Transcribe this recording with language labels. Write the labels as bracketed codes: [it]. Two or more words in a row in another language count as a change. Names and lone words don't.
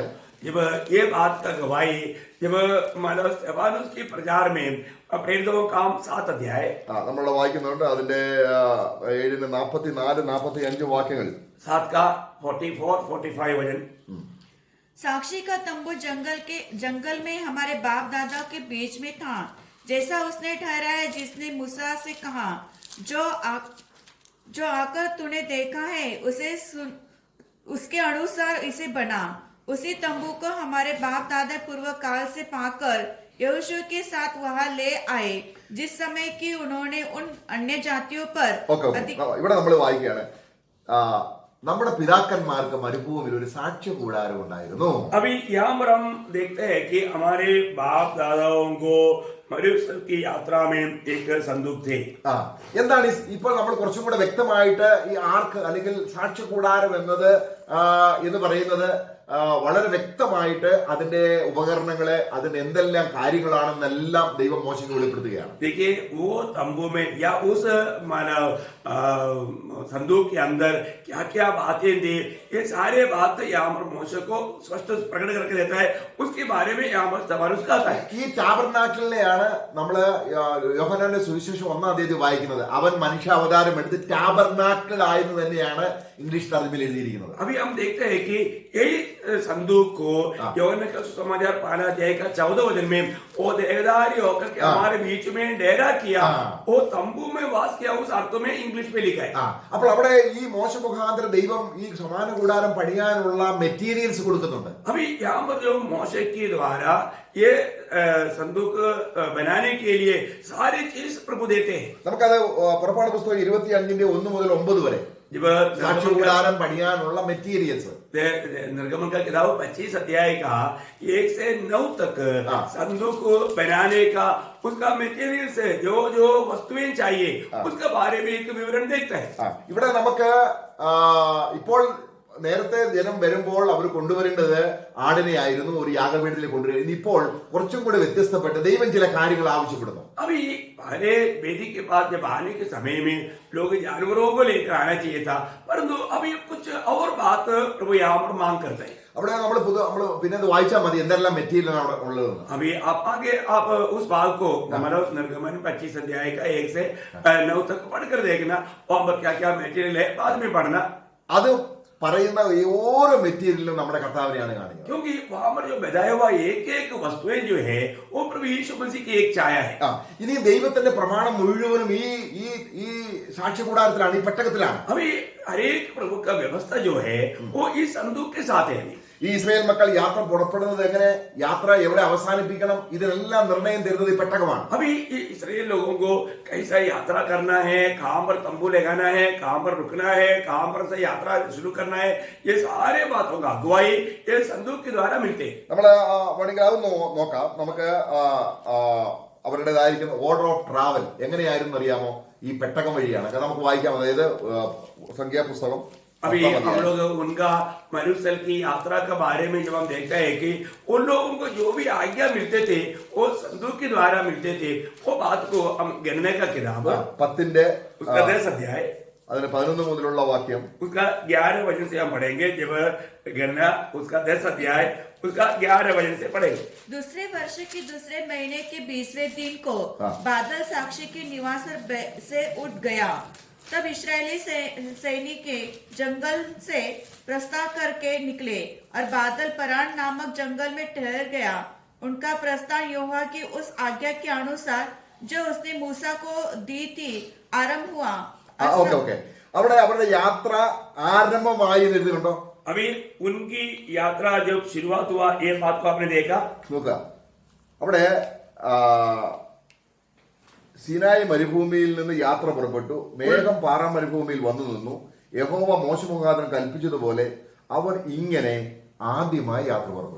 [hi] जब ये बात का गवाही जब मतलब स्तेफानोस की प्रचार में प्रेरितों का काम 7 अध्याय [ml] നമ്മൾ വായിക്കുന്നുണ്ട്. അതിന്റെ 7-ന് 44-45 വാക്യങ്ങൾ [hi] 7 का 44-45 वचन. साक्षी का तंबू जंगल में हमारे बाप दादा के बीच में था, जैसा उसने ठहराया जिसने मूसा से कहा, जो आकर तूने देखा है उसे सुन, उसके अनुसार इसे बना. उसी तंबू को हमारे बाप दादा पूर्व काल से पाकर यहोशू के साथ वहां ले आए, जिस समय कि उन्होंने उन अन्य जातियों पर [ml] ഇവിടെ നമ്മൾ വായിക്കുകയാണ്. നമ്മുടെ പിതാക്കന്മാർക്ക് മരുഭൂമിയിൽ ഒരു സാക്ഷ്യ കൂടാരം ഉണ്ടായിരുന്നു. [hi] अभी यहाँ पर हम देखते हैं कि हमारे बाप दादाओं को मरुस्थल की यात्रा में एक संदूक थे. [ml] എന്താണ് ഇപ്പോൾ നമ്മൾ കുറച്ചും കൂടെ വ്യക്തമായിട്ട് ഈ ആർക്ക് അല്ലെങ്കിൽ സാക്ഷ്യ കൂടാരം എന്ന് പറയുന്നത് വളരെ വ്യക്തമായിട്ട് അതിന്റെ ഉപകരണങ്ങളെ അതിന്റെ എന്തെല്ലാം കാര്യങ്ങളാണെന്നെല്ലാം ദൈവം മോശയ്ക്ക് വെളിപ്പെടുത്തുകയാണ്. [hi] देखिए वो तंबू में या उस मानव संदूक के अंदर क्या क्या बातें थी ये सारे बात यहाँ पर मोशे को स्पष्ट प्रकट करके देता है. उसके बारे में यहाँ पर स्तेफानोस कहता है. [ml] ഈ ടാബർനാക്കിളിനെയാണ് നമ്മള് യോഹന്നാന്റെ സുവിശേഷം 1-ാം അധ്യായത്തിൽ വായിക്കുന്നത്. അവൻ മനുഷ്യാവതാരം എടുത്ത് ടാബർനാക്കിൾ ആയെന്ന് തന്നെയാണ് ഇംഗ്ലീഷ് തർജ്ജിമയിൽ എഴുതിയിരിക്കുന്നത്. [hi] अभी हम देखते हैं कि यही संदूक को यूहन्ना का सुसमाचार 5 अध्याय का 14 वचन में वो देहधारी होकर के हमारे बीच में डेरा किया, वो तंबू में वास किया, उस अर्थ में इंग्लिश में लिखा है. [ml] അപ്പോൾ അവിടെ ഈ മോശ മുഖാന്തരം ദൈവം ഈ സമാന കൂടാരം പണിയാനുള്ള മെറ്റീരിയൽസ് കൊടുക്കുന്നുണ്ട്. [hi] अभी यहाँ पर जो मोशे के द्वारा ये संदूक बनाने के लिए सारी चीज प्रभु देते हैं. [ml] നമുക്കത് പുറപ്പാട് പുസ്തകം 25-ന്റെ 1 മുതൽ 9 വരെ സാക്ഷ്യ കൂടാരം പണിയാനുള്ള മെറ്റീരിയൽസ്. [hi] निर्गमन का किताब 25 अध्याय का 1 से 9 तक संदूक बनाने का उसका मेटीरियल से जो जो वस्तुएं चाहिए उसके बारे में एक विवरण देखता है. [ml] ഇവിടെ നമുക്ക് ഇപ്പോൾ നേരത്തെ ജനം വരുമ്പോൾ അവർ കൊണ്ടുവരേണ്ടത് ആടിനെയായിരുന്നു, ഒരു യാഗപീഠത്തിൽ കൊണ്ടുവരുന്നത്. ഇപ്പോൾ കുറച്ചും കൂടെ വ്യത്യസ്തപ്പെട്ട് ദൈവം ചില കാര്യങ്ങൾ ആവശ്യപ്പെടുന്നു. [hi] अभी पहले वेदी के पास जब आने के समय में लोग जानवरों को लेकर आना चाहिए था, परंतु अभी कुछ और बात प्रभु यहाँ पर मांग करते हैं. [ml] അവിടെ നമ്മൾ പിന്നെ അത് വായിച്ചാൽ മതി എന്തെല്ലാം മെറ്റീരിയൽ ആണ് അവിടെ ഉള്ളതെന്ന്. [hi] अभी आप आगे आप उस भाग को मतलब निर्गमन 25 अध्याय का 1 से 9 तक पढ़कर देखना, वहां पर क्या क्या मेटीरियल है बाद में पढ़ना. [ml] അത് പറയുന്ന ഓരോ മെറ്റീരിയലും നമ്മുടെ കർത്താവിനെയാണ് കാണിക്കുന്നത്. [hi] क्योंकि वहां पर जो बताया हुआ एक एक वस्तुएं जो है वो प्रभु यीशु मसीह की एक छाया है. [ml] ഇനി ദൈവത്തിന്റെ പ്രമാണം മുഴുവനും ഈ സാക്ഷ്യ കൂടാരത്തിലാണ്, ഈ പെട്ടകത്തിലാണ്. [hi] अभी हर एक प्रभु का व्यवस्था जो है वो इस संदूक के साथ है. [ml] ഈ ഇസ്രായേൽ മക്കൾ യാത്ര പുറപ്പെടുന്നത് എങ്ങനെ, യാത്ര എവിടെ അവസാനിപ്പിക്കണം, ഇതിനെല്ലാം നിർണയം തരുന്നത് ഈ പെട്ടകമാണ്. [hi] अभी इस्राएल लोगों को कैसा यात्रा करना है, कहां पर तंबू लगाना है, कहां पर रुकना है, कहां पर से यात्रा शुरू करना है, ये सारे बातों का अगुवाई ये संदूक के द्वारा मिलते हैं. [ml] നമ്മള് വേണമെങ്കിൽ അതൊന്ന് നോക്കാം. നമുക്ക് അവരുടേതായിരിക്കുന്ന [en] order of travel [ml] എങ്ങനെയായിരുന്നു അറിയാമോ? ഈ പെട്ടകം വഴിയാണ്. നമുക്ക് വായിക്കാം. അതായത് സംഖ്യാപുസ്തകം [hi] अभी हम लोग उनका मरुस्थल की यात्रा के बारे में जब हम देखते हैं कि उन लोगों को जो भी आज्ञा मिलते थे वो संदूक के द्वारा मिलते थे, वो बात को हम गिनने का किताब [ml] 10-ന്റെ [hi] उसका 10 अध्याय [ml] അതിന് 11 മുതലുള്ള വാക്യം. [hi] उसका 11 वचन से हम पढ़ेंगे. जब गणना उसका 10 अध्याय उसका 11 वचन से पढ़ेंगे. दूसरे वर्ष के दूसरे महीने के 20वें दिन को हाँ। बादल साक्षी के निवास से उठ गया. तब इस्राएली सैनिक जंगल से प्रस्थान करके निकले और बादल परान नामक जंगल में ठहर गया. उनका प्रस्थान यहोवा की उस आज्ञा के अनुसार जो उसने मूसा को दी थी आरंभ हुआ. [ml] ഓക്കെ. അവിടെ അവരുടെ യാത്ര ആരംഭമായി എഴുതിയിട്ടുണ്ടോ? अभी उनकी यात्रा जब शुरुआत हुआ ये बात को आपने देखा. നോക്കുക, അവിടെ സീനായി മരുഭൂമിയിൽ നിന്ന് യാത്ര പുറപ്പെട്ടു. മേഘം പാറ മരുഭൂമിയിൽ വന്നു നിന്നു. യഹോവ മോശ മുഖാന്തരം കൽപ്പിച്ചതുപോലെ അവർ ഇങ്ങനെ ആദ്യമായി യാത്ര പുറപ്പെട്ടു.